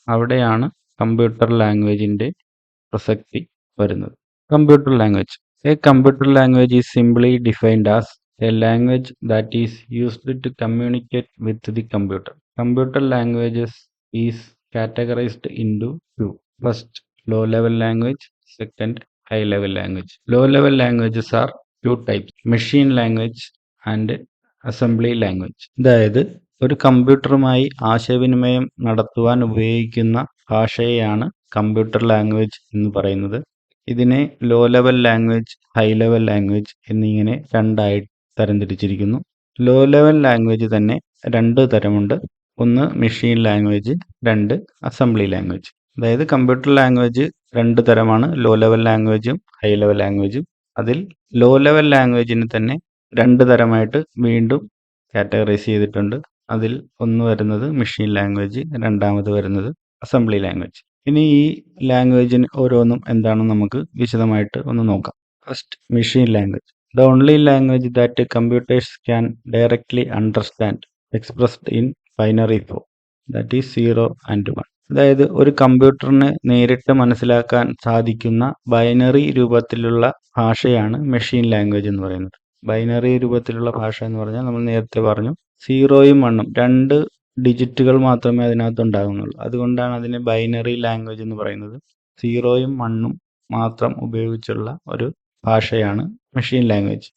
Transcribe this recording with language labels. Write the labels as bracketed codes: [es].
[ml] അവിടെയാണ് കമ്പ്യൂട്ടർ ലാംഗ്വേജിൻ്റെ പ്രസക്തി വരുന്നത്. [en] Computer language, a computer language is simply defined as a language that is used to communicate with the computer. Computer languages is categorized into 2. First, low level language. Second, high level language. Low level languages are 2 types, machine language and assembly language. [ml] അതായത് ഒരു കമ്പ്യൂട്ടറുമായി ആശയവിനിമയം നടത്തുവാൻ ഉപയോഗിക്കുന്ന ഭാഷയെയാണ് computer language എന്ന് പറയുന്നത്. ഇതിനെ low level language, high level language എന്നിങ്ങനെ 2ആയി തരംതിരിച്ചിരിക്കുന്നു. ലോ ലെവൽ ലാംഗ്വേജ് തന്നെ 2 തരമുണ്ട്. ഒന്ന് മെഷീൻ ലാംഗ്വേജ്, 2 അസംബ്ലി ലാംഗ്വേജ്. അതായത് കമ്പ്യൂട്ടർ ലാംഗ്വേജ് 2 തരമാണ്, ലോ ലെവൽ ലാംഗ്വേജും ഹൈ ലെവൽ ലാംഗ്വേജും. അതിൽ ലോ ലെവൽ ലാംഗ്വേജിനെ തന്നെ 2 തരമായിട്ട് വീണ്ടും കാറ്റഗറൈസ് ചെയ്തിട്ടുണ്ട്. അതിൽ ഒന്ന് വരുന്നത് മെഷീൻ ലാംഗ്വേജ്, രണ്ടാമത് വരുന്നത് അസംബ്ലി ലാംഗ്വേജ്. ഇനി ഈ ലാംഗ്വേജിന് ഓരോന്നും എന്താണെന്ന് നമുക്ക് വിശദമായിട്ട് ഒന്ന് നോക്കാം. [en] First, machine language. The only language that computers can directly understand, expressed in binary form, that is 0 and 1. [ml] അതായത് ഒരു കമ്പ്യൂട്ടറിന് നേരിട്ട് മനസ്സിലാക്കാൻ സാധിക്കുന്ന ബൈനറി രൂപത്തിലുള്ള ഭാഷയാണ് മെഷീൻ ലാംഗ്വേജ് എന്ന് പറയുന്നത്. ബൈനറി രൂപത്തിലുള്ള ഭാഷ എന്ന് പറഞ്ഞാൽ നമ്മൾ നേരത്തെ പറഞ്ഞു 0യും 1ഉം 2 ഡിജിറ്റുകൾ മാത്രമേ അതിനകത്ത് ഉണ്ടാകുന്നുള്ളൂ. അതുകൊണ്ടാണ് അതിനെ ബൈനറി ലാംഗ്വേജ് എന്ന് പറയുന്നത്. 0യും 1ഉം മാത്രം ഉപയോഗിച്ചുള്ള ഒരു ഭാഷയാണ് മെഷീൻ ലാംഗ്വേജ്.